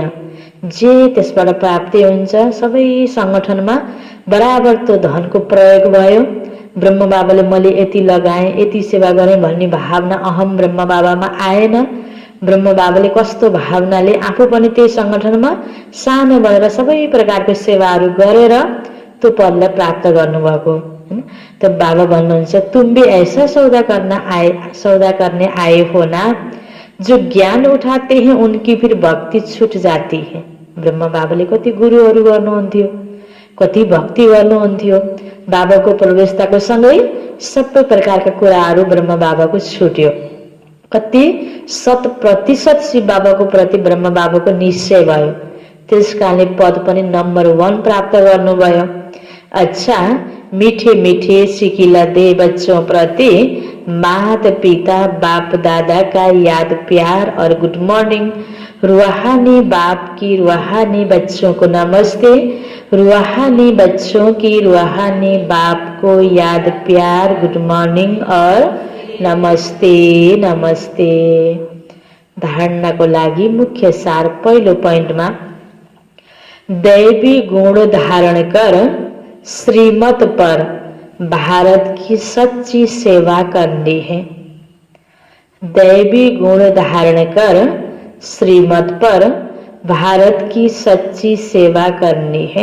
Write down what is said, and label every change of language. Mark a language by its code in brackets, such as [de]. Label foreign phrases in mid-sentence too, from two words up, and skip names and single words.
[ne] जे त्यसबाट प्राप्ति हुन्छ सबै संगठनमा बराबर त्यो धनको प्रयोग भयो। ब्रह्म बाबाले मैले यति लगाएँ, यति सेवा गरेँ भन्ने भावना अहम ब्रह्म बाबामा आएन। ब्रह्म बाबाले कस्तो भावनाले आफू पनि त्यही संगठनमा सानो भएर सबै प्रकारको सेवाहरू गरेर त्यो पदलाई प्राप्त गर्नुभएको। [hi] तो [ne] बाबा भन्नुहुन्छ [hi] तुम भी ऐसा सौदा करने आए हो ना, जो ज्ञान उठाते हैं उनकी फिर भक्ति छूट जाती है। [ne] ब्रह्म बाबाले कति गुरुहरू गर्नुहुन्थ्यो, कति भक्ति गर्नुहुन्थ्यो। बाबाको प्रवेशताको सँगै सबै प्रकारका कुराहरू ब्रह्म बाबाको छुट्यो। कति 100% शिव बाबाको प्रति ब्रह्म बाबाको निश्चय भयो। त्यसकारणले पद पनि नम्बर 1 प्राप्त गर्नुभयो। [hi] अच्छा, मीठे मीठे सिकिला दे बच्चों प्रति मात पिता बाप दादा का याद प्यार और [en] good morning. [hi] रूहानी बाप की रूहानी बच्चों को नमस्ते, रूहानी बच्चों की रूहानी बाप को याद प्यार [en] good morning [hi] और नमस्ते नमस्ते। [ne] धारणा को लागि मुख्य सार पहिलो पोइन्टमा [hi] दैवी गुण धारण कर श्रीमत पर भारत की सच्ची सेवा करनी है। दैवी गुण धारण कर श्रीमत पर भारत की सच्ची सेवा करनी है।